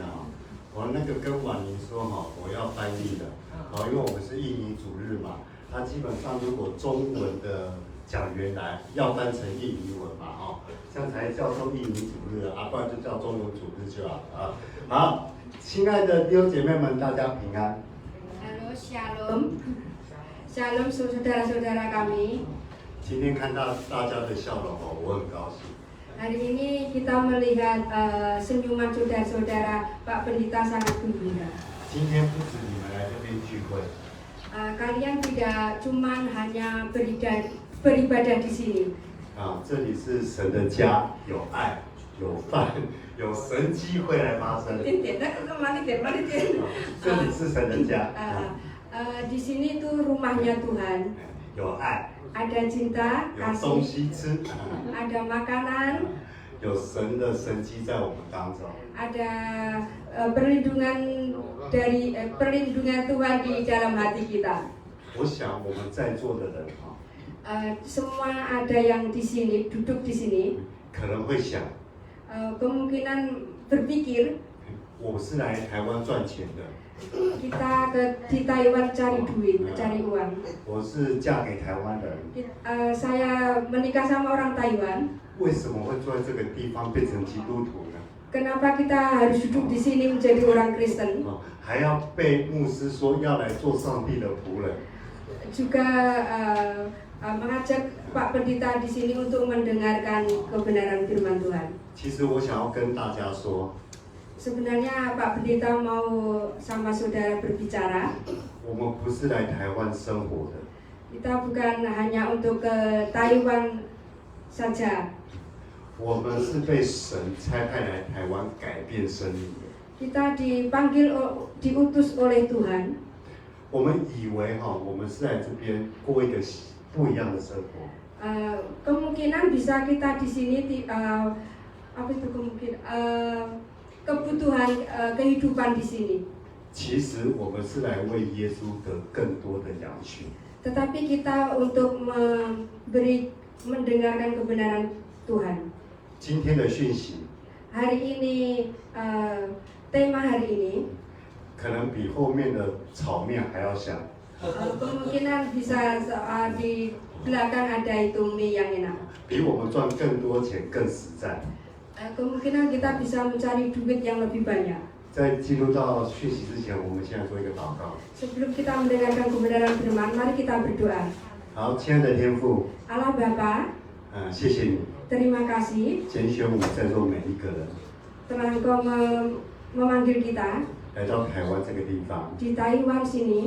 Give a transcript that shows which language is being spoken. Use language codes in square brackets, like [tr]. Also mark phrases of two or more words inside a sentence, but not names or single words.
[zh] 我那个跟婉宁说哈，我要翻译的，因为我们是印尼主日嘛，他基本上如果中文的讲员来，要翻成印尼文嘛，这样才叫做印尼主日不然就叫中文主日就好了好，亲爱的弟兄姐妹们，大家平安。 [id] Halo, Shalom saudara-saudara kami. [zh] 今天看到大家的笑容我很高兴。 [id] Hari ini kita melihat senyuman saudara-saudara Pak Pendeta sangat gembira. [zh] 今天不止你们来这边聚会。 [id] Kalian tidak cuma hanya beribadah di sini. [zh] 这里是神的家，有爱，有饭，有神迹会来发生。这里是神的家。 [id] Di sini tuh rumahnya Tuhan. [zh] 有爱。 [id] Ada cinta, [zh] 有东西吃。 [id] ada makanan. [zh] 有神的神迹在我们当中。 [id] Ada perlindungan Tuhan di dalam hati kita. [zh] 我想我们在座的人 [id] semua ada yang di sini, duduk di sini. [zh] 可能会想， [id] kemungkinan berpikir, [zh] 我是来台湾赚钱的。 [id] kita di Taiwan cari duit, cari uang. [zh] 我是嫁给台湾人。 [id] Saya menikah sama orang Taiwan. [zh] 为什么会坐在这个地方变成基督徒呢？ [id] Kenapa kita harus duduk di sini menjadi orang Kristen? [zh] 还要被牧师说要来做上帝的仆人。 [id] Juga mengajak Pak Pendeta di sini untuk mendengarkan kebenaran firman Tuhan. [zh] 其实我想要跟大家说， [id] Sebenarnya Pak Pendeta mau sama saudara berbicara. [zh] 我们不是来台湾生活的。 [id] Kita bukan hanya untuk ke Taiwan saja. [zh] 我们是被神差派来台湾改变生命的。 [id] Kita diutus oleh Tuhan. [zh] 我们以为我们是来这边过一个不一样的生活。 [id] Kemungkinan bisa kita di sini apa itu kemungkinan kebutuhan kehidupan di sini. [zh] 其实我们是来为耶稣得更多的羊群。 [id] Tetapi kita untuk mendengarkan kebenaran Tuhan. [zh] 今天的讯息 [id] Hari ini tema hari ini [zh] 可能比后面的炒面还要香。 [id] kemungkinan bisa di belakang ada itu mie yang enak. [zh] 比我们赚更多钱更实在。 [id] Kemungkinan kita bisa mencari duit yang lebih banyak. [zh] 在进入到讯息之前，我们现在做一个祷告。 [id] Sebelum kita mendengarkan kebenaran firman, mari kita berdoa. [zh] 好，亲爱的天父， [id] Allah Bapa, [zh] 谢谢你 [id] terima kasih [zh] 拣选我们在座每一个人 [id] telah Engkau memanggil kita [zh] 来到台湾这个地方。 [id] di Taiwan sini.